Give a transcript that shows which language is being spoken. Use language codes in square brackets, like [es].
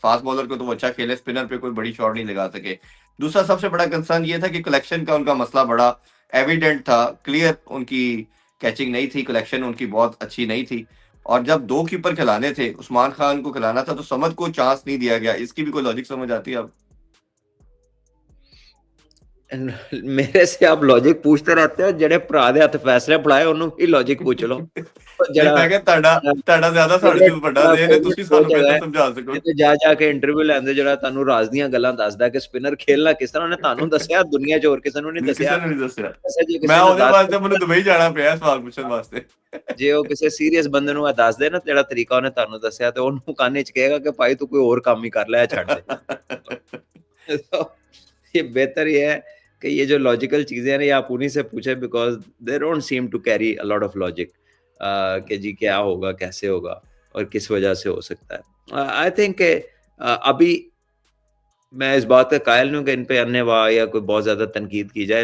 [hi] Fast bowler को तो वो अच्छा खेले, स्पिनर पे कोई बड़ी शॉट नहीं लगा सके। दूसरा सबसे बड़ा कंसर्न ये था कि कलेक्शन का उनका मसला बड़ा एविडेंट था, क्लियर उनकी कैचिंग नहीं थी, कलेक्शन उनकी बहुत अच्छी नहीं थी। और जब दो कीपर खिलाने थे, उस्मान खान को खिलाना था, तो समद को चांस नहीं दिया गया। इसकी भी कोई लॉजिक समझ आती है अब? मेरे से आप लॉजिक पूछते रहते हो, [pa] जेड़े भरा दे हत्थ फैसले फड़ाए ਉਹਨੂੰ [hi] ही लॉजिक पूछ लो। नहीं, मैं क्या [pa] ਤੁਹਾਡਾ ਜ਼ਿਆਦਾ ਸਾਡੇ ਤੋਂ ਵੱਡਾ ਦੇਨ ਹੈ, ਤੁਸੀਂ ਸਾਨੂੰ ਬਿਹਤਰ ਸਮਝਾ ਸਕੋ। ਤੇ ਜਾ ਕੇ ਇੰਟਰਵਿਊ ਲੈਂਦੇ, ਜਿਹੜਾ ਤੁਹਾਨੂੰ ਰਾਜ਼ ਦੀਆਂ ਗੱਲਾਂ ਦੱਸਦਾ ਕਿ ਸਪਿਨਰ ਖੇਲਣਾ ਕਿਸ ਤਰ੍ਹਾਂ, ਉਹਨੇ ਤੁਹਾਨੂੰ ਦੱਸਿਆ, ਦੁਨੀਆ 'ਚ ਹੋਰ ਕਿਸੇ ਨੂੰ ਨਹੀਂ ਦੱਸਿਆ। ਕਿਸੇ ਨੇ ਨਹੀਂ ਦੱਸਿਆ। ਜੇ ਮੈਂ ਕਿਸੇ ਨੂੰ ਉਹਦੇ ਵਾਸਤੇ ਮੈਨੂੰ ਦੁਬਈ ਜਾਣਾ ਪਿਆ ਸਵਾਲ ਪੁੱਛਣ ਵਾਸਤੇ। ਜੇ ਉਹ ਕਿਸੇ ਸੀਰੀਅਸ ਬੰਦੇ ਨੂੰ ਆ ਦੱਸ ਦੇ ਨਾ ਜਿਹੜਾ ਤਰੀਕਾ ਉਹਨੇ ਤੁਹਾਨੂੰ ਦੱਸਿਆ, ਤੇ ਉਹਨੂੰ ਕੰਨ 'ਚ ਕਹੇਗਾ ਕਿ ਭਾਈ ਤੂੰ ਕੋਈ ਹੋਰ ਕੰਮ ਹੀ ਕਰ ਲੈ, ਛੱਡ दे। [hi] तो ये बेहतर ये है कि ये जो लॉजिकल चीजें हैं ना, ये आप उन्हीं से पूछे, [en] because they don't seem to carry a lot of logic [hi] कि जी क्या होगा, कैसे होगा और किस वजह से हो सकता है। आई थिंक अभी मैं इस बात का कायल नहीं हूं कि इन पे अन्य वाह या कोई बहुत ज्यादा तनकीद की जाए।